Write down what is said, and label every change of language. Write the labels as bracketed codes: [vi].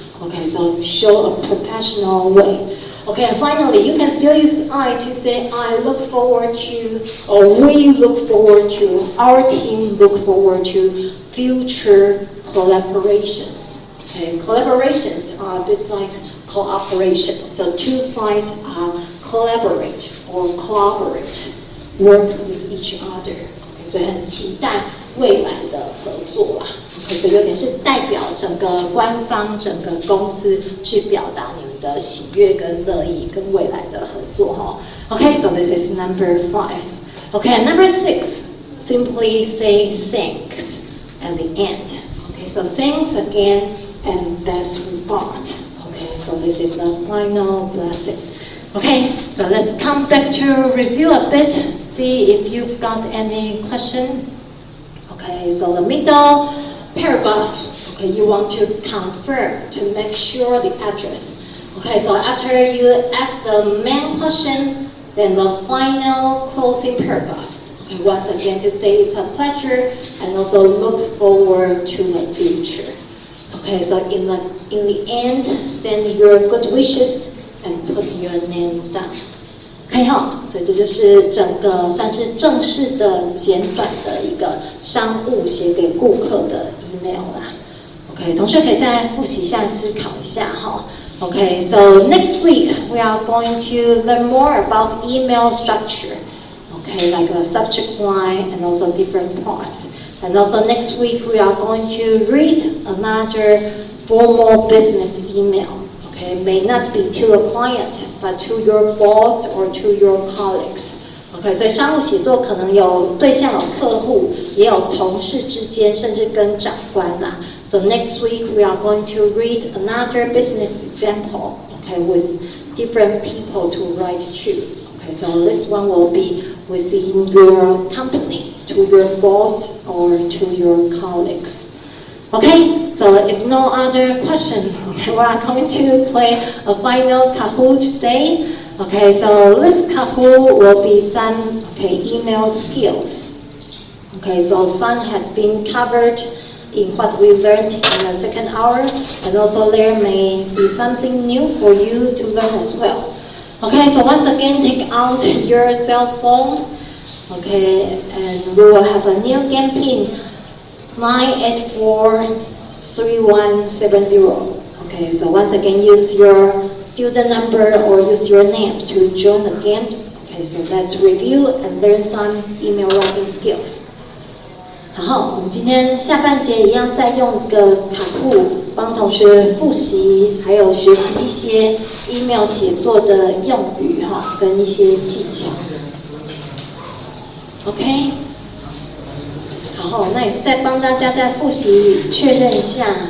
[en] Okay, so show a professional way. Okay, and finally, you can still use I to say I look forward to, or we look forward to, our team look forward to future collaborations. Okay, collaborations are a bit like cooperation. So two sides are collaborate or cooperate, work with each other. [zh] Okay, 所以很期待未来的合作啦。 Okay, 所以有点是代表整个官方、整个公司去表达你们的喜悦跟乐意跟未来的合作哈。 [en] Okay, so this is number 5. Okay, and number 6, simply say thanks at the end. Okay, so thanks again and best regards. Okay, so this is the final blessing. Okay, so let's come back to review a bit, see if you've got any question. Okay, so the middle paragraph, okay, you want to confirm to make sure the address. Okay, so after you ask the main question, then the final closing paragraph. Okay, once again to say it's a pleasure and also look forward to the future. Okay, so in the end, send your good wishes and put your name down. [zh] OK 哈，所以这就是整个算是正式的、简短的一个商务写给顾客的 email 啦。 OK， 同学可以再复习一下、思考一下哈。 [en] OK, so next week we are going to learn more about email structure. Okay, like the subject line and also different parts. And also next week we are going to read another formal business email. Okay, may not be to a client, but to your boss or to your colleagues. [zh] Okay, 所以商务写作可能有对象有客户，也有同事之间，甚至跟长官啦。 [en] So next week we are going to read another business example. Okay, with different people to write to. Okay, so this one will be within your company, to your boss or to your colleagues. Okay, so if no other question, okay, we are going to play a final Kahoot today. Okay, so this Kahoot will be some email skills. Okay, so some has been covered in what we learned in the second hour, and also there may be something new for you to learn as well. Okay, so once again, take out your cell phone. Okay, and we will have a new game pin. 9843170. Okay, so once again use your student number or use your name to join the game. Okay, Okay, so let's review and learn some email writing skills. [zh] 然后我们今天下半节一样再用一个卡户帮同学复习，还有学习一些 email 写作的用语哈，跟一些技巧。 OK， 然后那也是再帮大家再复习确认一下。